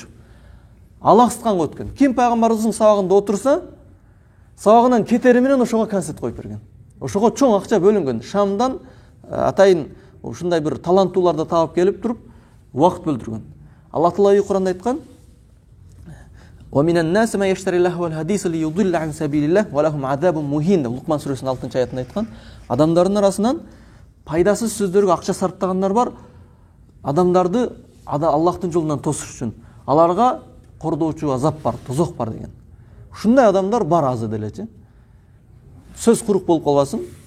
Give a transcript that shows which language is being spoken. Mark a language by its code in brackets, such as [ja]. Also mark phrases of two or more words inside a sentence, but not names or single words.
[ky] Алаксытканга өткөн. Ким пайгамбарыбыздын сабагында отурса, сабагынан кетери менен ошого концерт коюп берген. Ошого чоң акча бөлүнгөн. Шамдан атайын ушундай бир таланттууларды таап келип туруп, убакыт бөлдүргөн. Аллах Таала Кур'анда айткан: [ar] "ومن الناس من يشتري لهو الحديث ليضل عن سبيل الله ولهم عذاب مهين" [ky] деп Лукман сүрөсүнүн 6-аятында айткан. Адамдардын арасынан пайдасыз сөздөргө акча сарптагандар бар. Адамдарды Аллахтын жолунан тосуш үчүн. Аларга кордоочу азап бар, тозок бар деген. Ушундай адамдар бар азыр делечи. Сөз курук болуп калбасын.